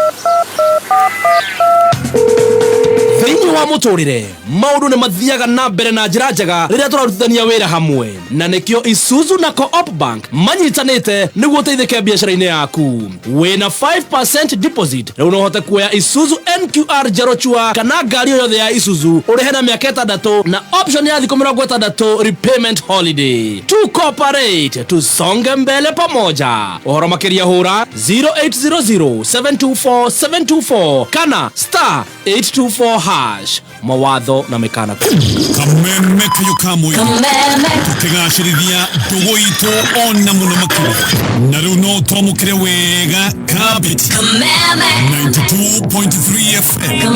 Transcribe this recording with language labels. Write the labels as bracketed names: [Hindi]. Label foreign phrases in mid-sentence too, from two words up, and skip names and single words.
[Kikuyu] thĩinĩ wa mũtũrĩre maũndũ nĩ mathiaga na mbere na njĩra njega rĩrĩa tũrarutithania wĩra hamwe na nĩkĩo Isuzu na Coop Bank manyitanĩte nĩguo ũteithĩke biacara-inĩ yaku wĩna 5% deposit rĩu no ũhote kuoya Isuzu NQR njerũ chua kana ngari o yothe ya Isuzu ũrĩhe na mĩaka 6 na option ya thikũ 60 [English] repayment holiday to cooperate [Swahili] tusonge mbele pamoja [Kikuyu] ũhoro makĩria hũra 0800 kana *824# mawatho na mekana kameme kayo kamwe tukigacirithia ndugu itu ona muno makĩria na rĩu no twamũkĩre wega kabiti 92.3 FM